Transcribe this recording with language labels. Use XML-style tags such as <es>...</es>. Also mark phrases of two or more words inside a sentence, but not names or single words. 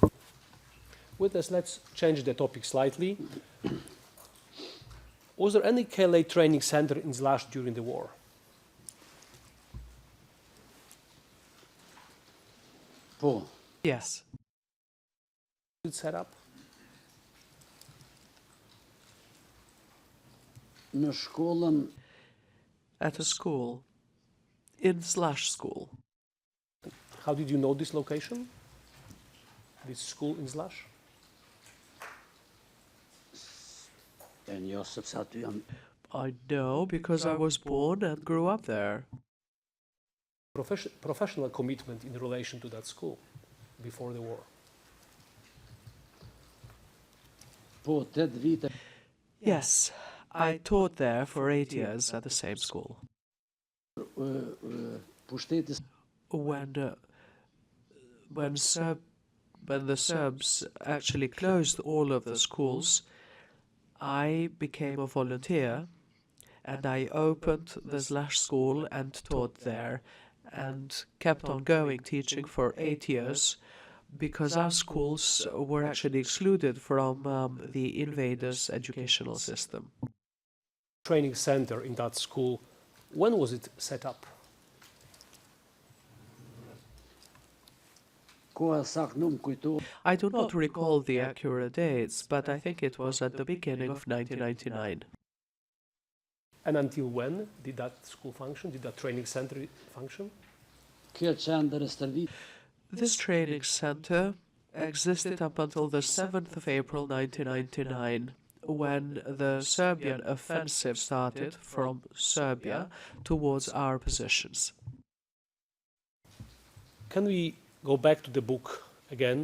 <en>Witness, let's change the topic slightly. Was there any KLA training center in Zlash during the war?</en> <sq>Po.</sq> <en>Yes. It set up?</en> <sq>Në shkollën</sq> <en>At a school. In Slash School. How did you know this location? This school in Zlash?</en> <sq>e njo sepse aty jam</sq> <en>I know because I was born and grew up there. Professional commitment in relation to that school before the war.</en> <sq>po 8 vite</sq> <en>Yes, I taught there for 8 years at the same school.</en> <sq>pushteti</sq> <en>When the Serbs actually closed all of the schools, I became a volunteer and I opened the Slash School and taught there and kept on going teaching for 8 years because our schools were actually excluded from the invaders' educational system. Training center in that school, when was it set up?</en> <sq>koha sakt nuk më kujtohet.</sq> <en>I do not recall the accurate dates, but I think it was at the beginning of 1999. And until when did that school function? Did that training center function?</en> <sq>Kjo qendër e stërvit</sq> <en>This training center existed up until the 7th of April 1999, when the Serbian offensive started from Serbia towards our positions. Can we go back to the book again?</en>